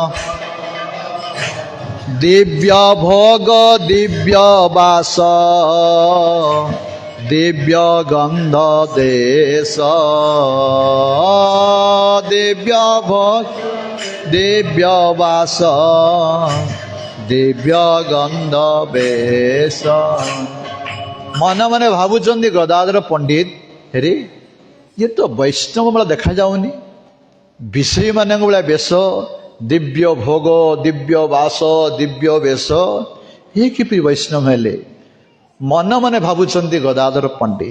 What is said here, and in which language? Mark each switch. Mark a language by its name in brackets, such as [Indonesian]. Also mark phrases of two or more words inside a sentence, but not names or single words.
[Bangla] দিব্য ভোগ দিব্য বাস, দিব্য গন্ধ দেশ, দিব্য ভোগ দিব্য বাস, দিব্য গন্ধ বেশ। [Odia] ମନେ ମନେ ଭାବୁଛନ୍ତି ଗଦାଧର ପଣ୍ଡିତ, ହେରେ ଇଏ ତ ବୈଷ୍ଣବ ଭଳିଆ ଦେଖାଯାଉନି, ବିଷୟୀ ମାନଙ୍କ ଭଳିଆ ବେଶ, ଦିବ୍ୟ ଭୋଗ ଦିବ୍ୟ ବାସ ଦିବ୍ୟ ବେଶ, ଇଏ କିପରି ବୈଷ୍ଣବ ହେଲେ? ମନେ ମନେ ଭାବୁଛନ୍ତି ଗଦାଧର ପଣ୍ଡିତ।